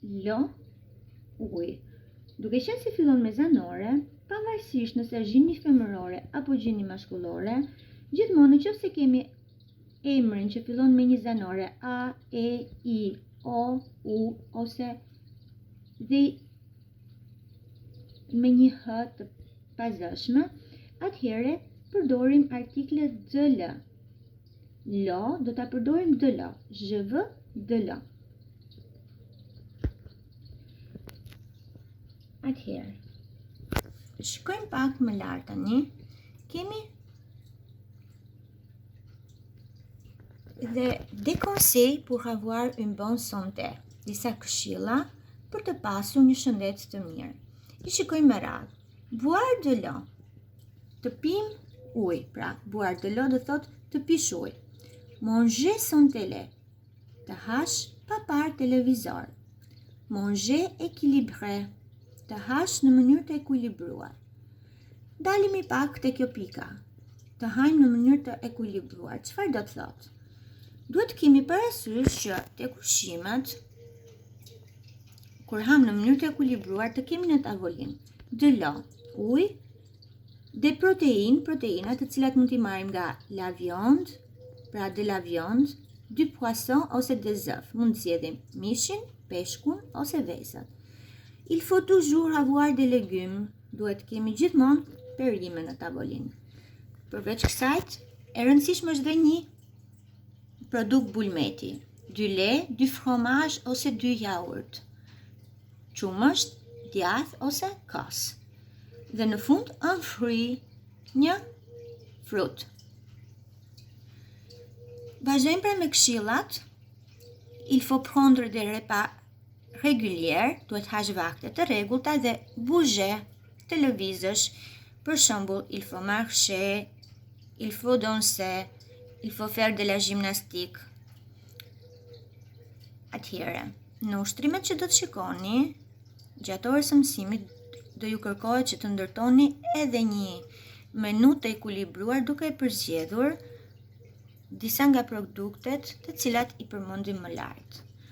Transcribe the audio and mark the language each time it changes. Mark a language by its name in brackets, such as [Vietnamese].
[Albanian] Lo, uj. Duke qenë se fillon me zanore, pavarësisht nëse është gjini femërore apo gjini maskullore, gjithmonë nëse kemi emrin që fillon me një zanore a, e, i, o, u ose dhe me një h të pazëshme, atëherë përdorim artikle dl. Lo do ta përdorim dl. [French] Je veux dl. [Albanian] Atëherë, shikojmë pak më lart tani. Kemi [French] Des conseils pour avoir une bonne santé. [Albanian] Disa këshilla për të pasur një shëndet të mirë. I shikojmë me radhë. [French] Boire de l'eau. [Albanian] Të pim ujë. Pra, [French] boire de l'eau [Albanian] do thot të pish ujë. [French] Manger sans télé. [Albanian] Të hash pa parë televizor. [French] Manger équilibré. [Albanian] Të hash në mënyrë të ekuilibruar. Dalimi pak te kjo pika. Të hajmë në mënyrë të ekuilibruar. Çfarë do të thotë? Duhet kemi parasysh që tek ushqimet, kur ham në mënyrë të ekuilibruar, të kemi në tavolinë [French] de l'eau, [Albanian] ujë, dhe proteinat të cilat mund t'i marrim nga [French] la viande, [Albanian] pra [French] de la viande, du poisson [Albanian] ose [French] des œufs. [Albanian] Mund të zgjedhim mishin, peshkun ose vezët. [French] Il faut toujours avoir des légumes. [Albanian] Duhet kemi gjithmonë perime në tavolinë. Përveç kësaj, e rëndësishme është dhe një produkt bulmeti, [French] du lait, du fromage [Albanian] ose [French] du yaourt, [Albanian] qumësht, djath ose kos. Dhe në fund, [French] un fruit, [Albanian] një frut. Vazhdojmë pra me këshillat. [French] Il faut prendre des repas réguliers, [Albanian] duhet hash vakte të rregullta dhe [French] bouger, [Albanian] të lëvizësh. Për shembull, [French] il faut marcher, il faut danser, il faut faire de la gymnastique. [Albanian] Atëherë, në ushtrimet që do të shikoni, gjatë orës së mësimit do ju kërkohet që të ndërtoni edhe një menu të ekuilibruar duke e përzgjedhur disa nga produktet të cilat i përmendim më lart.